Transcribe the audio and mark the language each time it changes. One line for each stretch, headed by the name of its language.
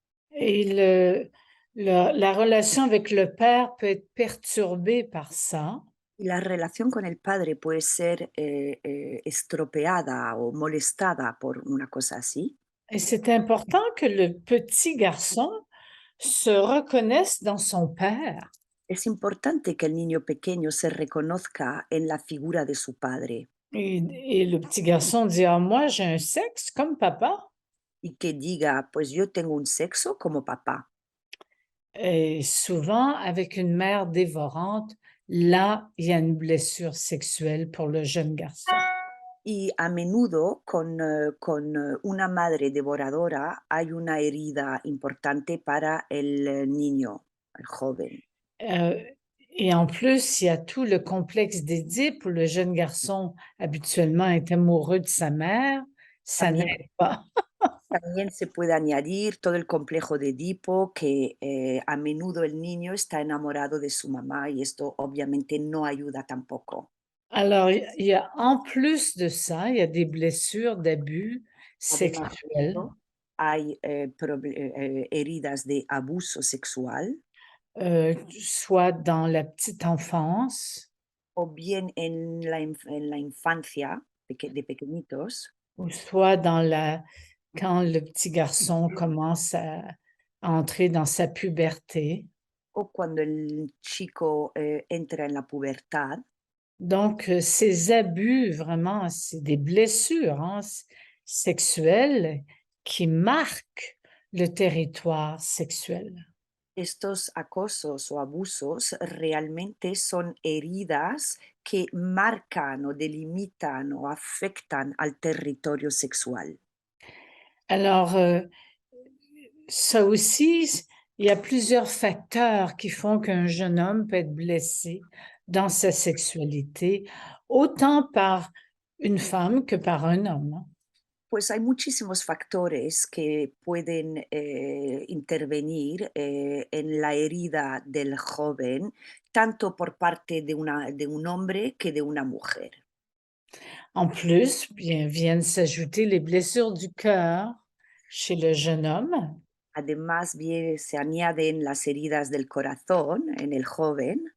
French: Et la relation avec le père peut être perturbée par ça.
Spanish: Y la relación con el padre puede ser estropeada o molestada por una cosa así.
French: Et c'est important que le petit garçon se reconnaisse dans son père.
Spanish: Es importante que el niño pequeño se reconozca en la figura de su padre
French: Et le petit garçon dit: «Ah moi, j'ai un sexe comme papa».
Spanish: y que diga, pues yo tengo un sexo como papá.
French: Et souvent, avec une mère dévorante, là, il y a une blessure sexuelle pour le jeune garçon.
Spanish: Y a menudo con una madre devoradora hay una herida importante para el niño, el joven.
French: Et en plus, il y a tout le complexe d'Édipe où le jeune garçon habituellement est amoureux de sa mère, ça
Spanish: También,
French: n'aide pas.
Spanish: también se puede añadir todo el complejo de Edipo, que a menudo el niño está enamorado de su mamá y esto obviamente no ayuda tampoco.
French: Alors, il y a en plus de ça, il y a des blessures d'abus
Spanish: Además de
French: sexuels,
Spanish: esto, hay heridas de abuso sexual
French: soit dans la petite enfance
Spanish: o bien en la infancia de pequeñitos
French: ou soit dans quand le petit garçon commence à entrer dans sa puberté.
Spanish: o cuando el chico entra en la pubertad.
French: Donc, ces abus, vraiment, c'est des blessures, hein, sexuelles qui marquent le territoire sexuel.
Spanish: Estos acosos o abusos realmente son heridas que marcan o delimitan o afectan al territorio sexual.
French: Alors, ça aussi, il y a plusieurs facteurs qui font qu'un jeune homme peut être blessé dans sa sexualité, autant par une femme que par un homme, hein.
Spanish: Pues hay muchísimos factores que pueden intervenir en la herida del joven, tanto por parte de un hombre que de una mujer.
French: En plus, bien, viennent s'ajouter les blessures du cœur chez le jeune homme.
Spanish: Además, bien, se añaden las heridas del corazón en el joven,